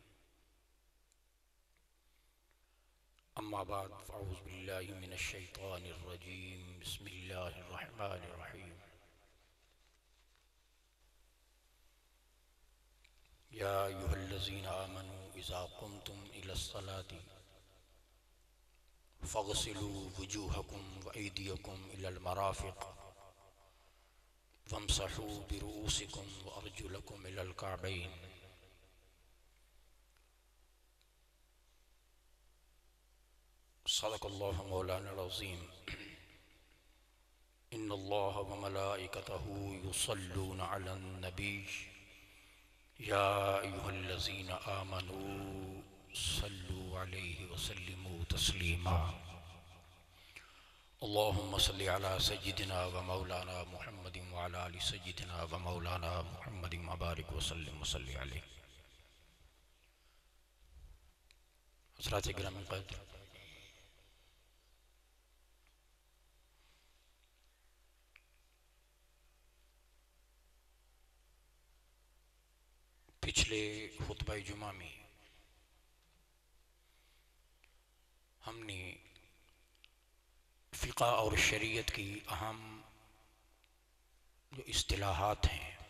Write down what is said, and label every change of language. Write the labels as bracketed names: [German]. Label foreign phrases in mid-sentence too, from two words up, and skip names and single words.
[Arabic] أما بعد فأعوذ بالله من الشيطان الرجيم. بسم الله الرحمن الرحيم. يا أيها الذين آمنوا إذا قمتم إلى الصلاة فاغسلوا وجوهكم وأيديكم إلى المرافق وامسحوا برءوسكم وأرجلكم إلى الكعبين. صدق الله مولانا عظيم. إن الله وملائكته يصلون على النبي يا أيها الذين آمنوا صلوا عليه وسلموا تسليما. اللهم صل على سيدنا ومولانا محمد وعلى آل سيدنا ومولانا محمد وبارك وسلم وصل عليه. [Urdu] حضرات گرامی قدر، پچھلے خطبہ جمعہ میں ہم نے فقہ اور شریعت کی اہم جو اصطلاحات ہیں